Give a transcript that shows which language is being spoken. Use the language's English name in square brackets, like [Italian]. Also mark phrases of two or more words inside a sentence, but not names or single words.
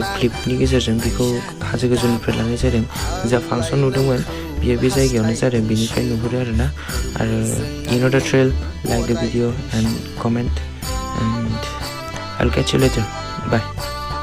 [Bodo] क्लिपनि गेजेरजों बेखौ हाजो गोजौनिफ्राय लानाय जादों जा फांसन नुदोंमोन बियो बे जायगायावनो जादों बेनिफ्राय नुहुरो आरोना आरो [English] you know the drill, like the video and comment and I'll catch you later. Bye.